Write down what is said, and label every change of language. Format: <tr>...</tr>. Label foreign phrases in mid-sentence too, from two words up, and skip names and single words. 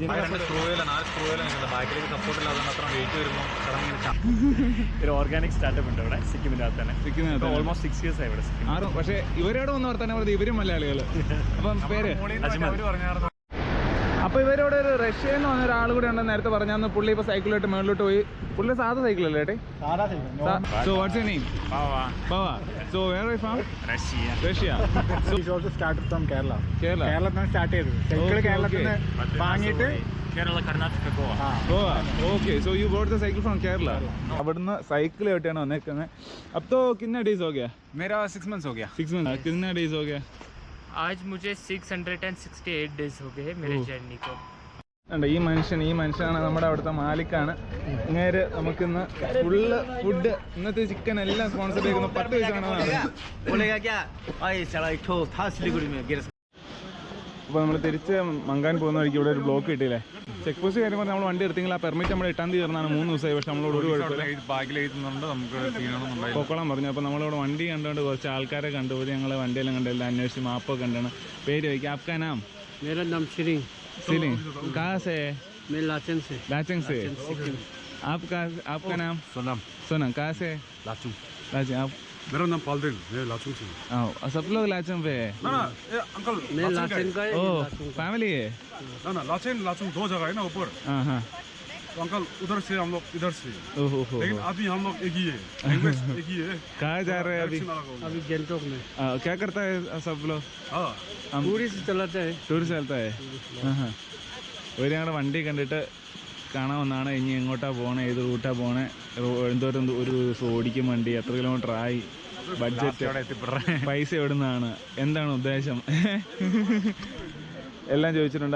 <ml>ഒരു</ml> <en>organic startup</en> <ml>ഉണ്ട് ഇവിടെ സിക്കിമിനകത്ത് തന്നെ. സിക്കിമിനകത്ത്</ml> <en>almost 6 years</en> <ml>ആയി ഇവിടെ സിക്കിം. പക്ഷേ ഇവരോട് വന്ന് വർത്താനം പറഞ്ഞത് ഇവരും മലയാളികൾ. അപ്പം പേര് അപ്പോൾ ഇവരോട് ഒരു റഷ്യയിൽ നിന്ന് വന്ന ഒരാൾ കൂടെ ഉണ്ടെന്ന് നേരത്തെ പറഞ്ഞാൽ പുള്ളി ഇപ്പോൾ സൈക്കിളിലോട്ട് മേളിലോട്ട് പോയി. പുള്ളി സാധാ സൈക്കിളല്ലേ ഏട്ടെ?</ml> <en>so what's your name?</en> <ml>Bava.</ml> <en>So where are you from? Russia. So he also started from Kerala.</en> <ml>കേരളത്തിൽ സ്റ്റാർട്ട് ചെയ്തു. സൈക്കിൾ കേരളത്തിൽ വാങ്ങിയിട്ട് കേരള, കർണാടക, ഗോവ.</ml> <en>Okay, so you bought the cycle from Kerala.</en> <ml>അവിടുന്ന് സൈക്കിൾ ആയിട്ടാണ് വന്നേക്കുന്നത്.</ml> <hi>अब तो कितना डेज हो गया? मेरा 6 months हो गया. 6 months. कितना डेज हो गया? आज मुझे 668 डेज हो गए मेरे जर्नी को.</hi> <ml>ഈ മനുഷ്യനാണ് നമ്മുടെ അവിടുത്തെ മാലിക്കാണ്. ഇങ്ങേര് നമുക്കിന്ന്</ml> <en>full food</en> <ml>ഇന്നത്തെ ചിക്കൻ എല്ലാം സ്പോൺസർ ചെയ്യുന്നു. 10 പൈസ. അപ്പോൾ നമ്മൾ തിരിച്ച് മങ്കാൻ പോകുന്ന വഴിക്ക് ഇവിടെ ഒരു ബ്ലോക്ക് കിട്ടിയില്ലേ?</ml> <en>check post</en> <ml>കാര്യമ്പോൾ നമ്മൾ വണ്ടി എടുത്തെങ്കിൽ ആ പെർമിറ്റ് നമ്മൾ 8-ാം തീയതി തീർന്നാണ്. 3 ദിവസമായി. പക്ഷെ നമ്മളോട് ഒരു കുഴപ്പമില്ല, പൊക്കോളം പറഞ്ഞു. അപ്പോൾ നമ്മളിവിടെ വണ്ടി കണ്ടുകൊണ്ട് കുറച്ച് ആൾക്കാരെ കണ്ടുപോയി. ഞങ്ങൾ വണ്ടിയെല്ലാം കണ്ടെല്ലാം അന്വേഷിച്ച് മാപ്പൊക്കെ കണ്ടാണ്. പേര് ചോദിക്കാം.</ml> <hi>आपका नाम? मेरा नाम सिलिंग. कहाँ से? मैं लाचेन से. आपका नाम? सोनम. कहाँ से? लाचुंग. आप? मेरा नाम पालदेव. मैं लाचुंग से. सब लोग लाचुंग पे है? अंकल मैं लाचेन का है. फैमिली है? ना लाचुंग 2 जगह है ना ऊपर. हाँ. तो अंकल उधर से हम लोग इधर से. लेकिन अभी हम लोग एक ही है. एक ही है. कहाँ जा रहे हैं अभी गैंगटॉक में. क्या करता है सब लोग? टूरिस्ट चलाता है.</hi> <ml>ഒരു ഞങ്ങളുടെ വണ്ടി കണ്ടിട്ട് കാണാമെന്നാണ്. ഇനി എങ്ങോട്ടാണ് പോകണേ, ഏത് റൂട്ടാണ് പോകണേ, എന്തോരം ഒരു ഓടിക്കും വണ്ടി, എത്ര കിലോമീറ്റർ ആയി, ബഡ്ജറ്റ്, പൈസ എവിടെ നിന്നാണ്, എന്താണ് ഉദ്ദേശം എല്ലാം ചോദിച്ചിട്ടുണ്ട്.</ml>